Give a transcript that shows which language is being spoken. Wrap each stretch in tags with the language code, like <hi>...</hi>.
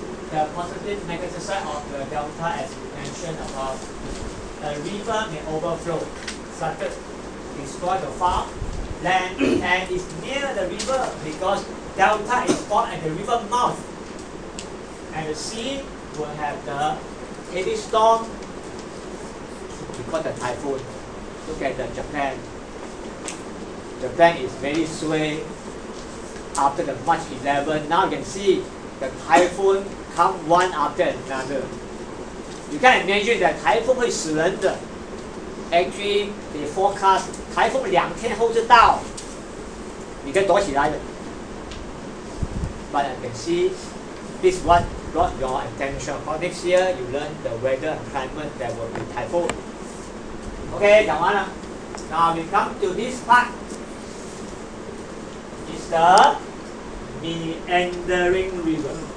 <en>The positive negative side of the delta, as we mentioned about, the river may overflow, started destroy the farm land, and it's near the river because delta is formed at the river mouth, and the sea will have the heavy storm. We call the typhoon. Look at the Japan. Japan is very sway after the March 11. Now you can see the typhoon come one after another. You can imagine that typhoon</en> <zh>会死人的.</zh> <en>Actually, they forecast</en> <zh>台风2天后就到，你可以躲起来的。</zh> <en>But you can see this one brought your attention. For next year, you learn the weather and climate that will be typhoon. Okay,</en> <zh>讲完了。</zh> <en>Now we come to this part. It's the meandering river.</en>